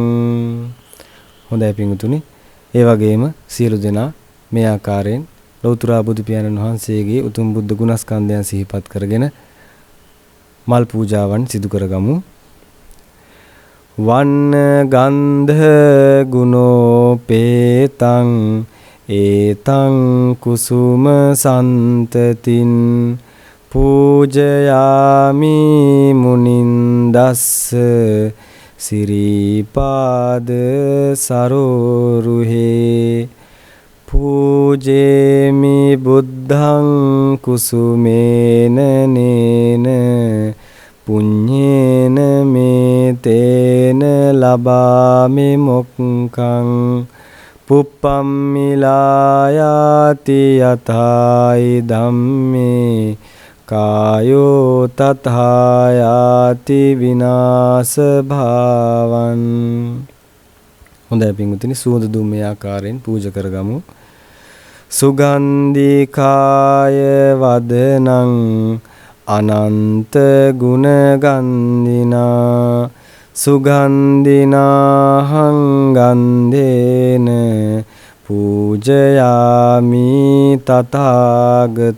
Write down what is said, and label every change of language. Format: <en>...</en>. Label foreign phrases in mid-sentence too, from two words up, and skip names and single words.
<si>හොඳයි පින්වතුනි, ඒ වගේම සියලු දෙනා මේ ආකාරයෙන් ලෞතර බුදු පියාණන් වහන්සේගේ උතුම් බුද්ධ ගුණස්කන්ධයන් සිහිපත් කරගෙන මල් පූජාවන් සිදු කරගමු.</si> <pi>වන්න ගන්ධ ගුණෝපේතං ඒතං කුසුම සන්තතින් පූජයාමි මුනින්දස්ස සිරිපාද සරෝරුහේ පූජේමි බුද්ධං කුසුමේන නේන පුඤ්ඤේන මේතේන ලබාමි මොක්ඛං පුප්පම්මිලායාති යතයි ධම්මේ කායෝ තථායාති විනාශ භාවං.</pi> <si>හොඳයි පින්වතුනි, සුවඳ දුම් මේ ආකාරයෙන් පූජා කරගමු.</si> <pi>සුගන්ධිකාය වදනං අනන්ත ගුණ ගන්ධිනා සුගන්ධිනාහං ගන්ධේන පූජයාමි තථාගත.</pi>